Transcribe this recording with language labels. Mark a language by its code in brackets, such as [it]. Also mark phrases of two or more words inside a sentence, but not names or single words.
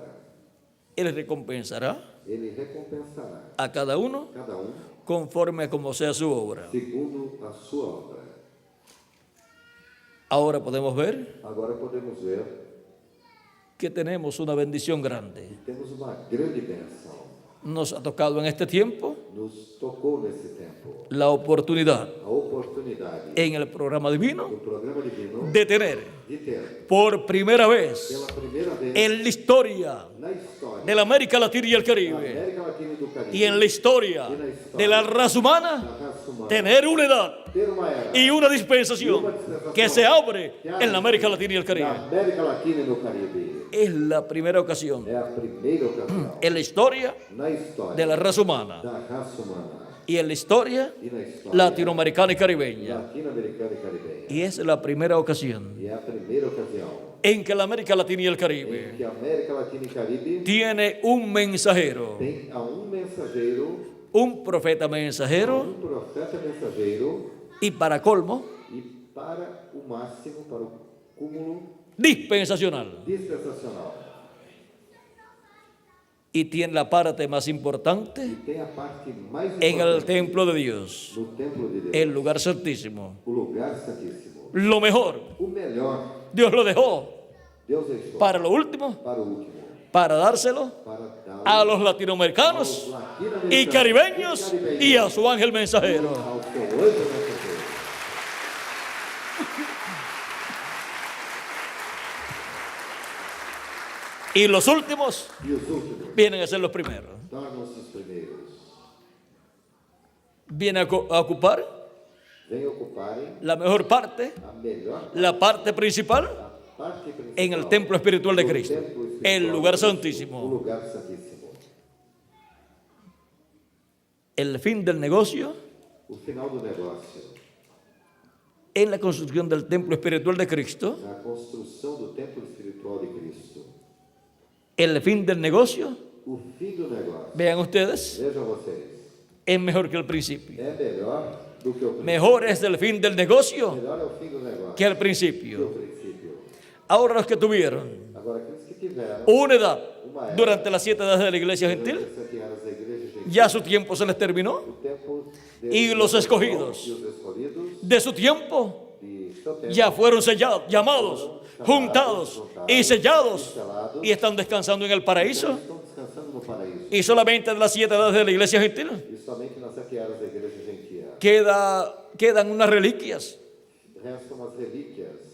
[es] Él recompensará [pt] Ele recompensará [es] a cada uno [pt] cada [es] conforme a como sea su obra. [pt] segundo a sua obra. [es] Ahora podemos ver [pt] Agora podemos ver [es] que tenemos una bendición grande. [pt] que temos uma grande bênção. [es] Nos ha tocado en este tiempo [pt] Nos tocou nesse tempo [es] la oportunidad [pt] a oportunidade [es] en el programa divino [pt] do programa divino [es] de tener [pt] de ter, [es] por primera vez [pt] pela primeira vez [es] en la historia [pt] na história [es] de la América Latina y el [pt] da Caribe América Latina e do Caribe [es] y en la historia de la raza humana, [pt] da raça humana, [es] tener una edad [pt] ter uma era [es] y una dispensación que se abre en la América Latina y el [pt] na Caribe. América Latina e no Caribe. [es] Es la primera ocasión [pt] É a primeira ocasião [es] en la historia [pt] na história [es] de la raza humana [pt] da raça humana [es] y en la historia [pt] e na história [es] latinoamericana y caribeña. [pt] latino-americana e caribenha. [es] Y es la primera ocasión [pt] E é a primeira ocasião [es] en que la América Latina y el [pt] em Caribe que a América Latina e Caribe [es] tiene un mensajero, [pt] tem a mensageiro, [es] un profeta mensajero [pt] profeta mensageiro [es] y para colmo, [pt] e para o máximo, para o cúmulo [es] dispensacional. [pt] dispensacional. [es] Y tiene la parte más importante [pt] E tem a parte mais [es] en el [pt] importante [es] templo de Dios, [pt] no templo de Deus, [es] el lugar santísimo. [pt] o lugar santíssimo. [es] Lo mejor, [pt] O melhor, [es] Dios lo dejó [pt] Deus deixou [es] para lo último, [pt] para o último, [es] para dárselo [pt] para dar [es] a los latinoamericanos y caribeños y a su ángel mensajero. [pt] ao seu anjo mensageiro. [es] Y los últimos [pt] E os últimos [es] vienen a ser los primeros. [pt] tornam-se os primeiros. [es] Vienen a ocupar [pt] Vem ocuparem [es] la mejor parte, [pt] a melhor [es] la parte principal [pt] parte principal [es] en el templo espiritual de [pt] do Cristo, templo espiritual [es] el lugar [pt] de Cristo, o [es] santísimo. [pt] lugar santíssimo. [es] El fin del negocio [pt] O final do negócio, [es] en la construcción del templo espiritual de Cristo. [pt] na construção do templo espiritual de Cristo. [es] El fin del negocio, [pt] O fim do negócio, [es] vean ustedes, [pt] vejam vocês, [es] es mejor que el principio. [pt] é melhor do que o princípio. [es] Mejor es el fin del negocio [pt] Melhor é o fim do negócio [es] que el [pt] que o [es] principio. [pt] princípio. [es] Ahora los que tuvieron [pt] Agora, aqueles que tiveram [es] una edad durante las 7 edades de la iglesia [pt] durante [es] gentil, [pt] as 7 anos da igreja gentil, [es] ya su tiempo se les terminó. [pt] o tempo [es] Y los escogidos [pt] e os escolhidos [es] De su tiempo [pt] de seu tempo [es] ya fueron sellados, llamados, juntados y sellados y están descansando en el paraíso. [pt] estão descansando no paraíso. [es] Y solamente de las 7 edades de la iglesia gentil [pt] E somente nas 7 anos da igreja gentil [es] quedan unas reliquias [pt] restam as relíquias